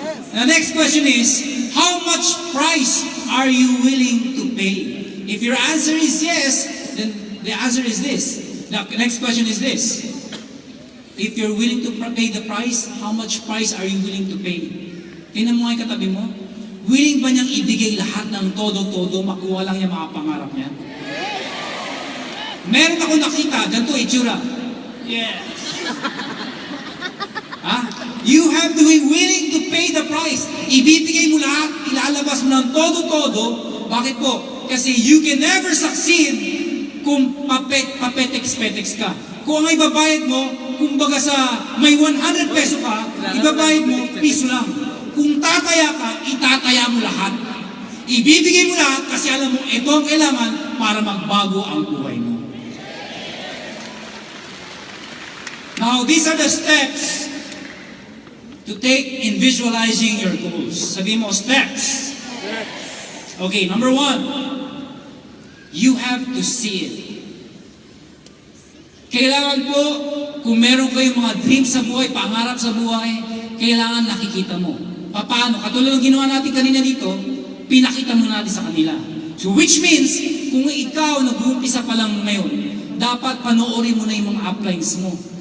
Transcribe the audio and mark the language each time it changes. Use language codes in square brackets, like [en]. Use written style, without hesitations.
[en] The next question is, how much price are you willing to pay? If your answer is yes, then the answer is this. The next question is this. If you're willing to pay the price, how much price are you willing to pay? [tl] Tingnan mo nga yung katabi mo. Willing ba niyang ibigay lahat ng todo-todo, makuha lang yung mga pangarap niya? Meron ako nakita, ganito itsura. Yes. [en] You have to be willing to pay the price. [tl] Ibibigay mo lahat, ilalabas mo ng todo-todo. Bakit po? Kasi [en] you can never succeed [tl] kung papetex-petex ka. Kung ang ibabayad mo, kung baga sa may 100 peso ka, ibabayad mo, piso lang. Kung tataya ka, itataya mo lahat. Ibibigay mo lahat kasi alam mo, ito ang kailangan para magbago ang buhay mo. [en] Now, these are the steps to take in visualizing your goals. [tl] Sabihin mo, [en] steps. Okay, number 1, you have to see it. [tl] Kailangan po, kung meron kayong mga dreams sa buhay, pangarap sa buhay, kailangan nakikita mo. Paano? Katulad ng ginawa natin kanina dito, pinakita mo natin sa kanila. So which means, kung ikaw nag-uumpisa pa lang ngayon, dapat panoorin mo na yung mga uplines mo.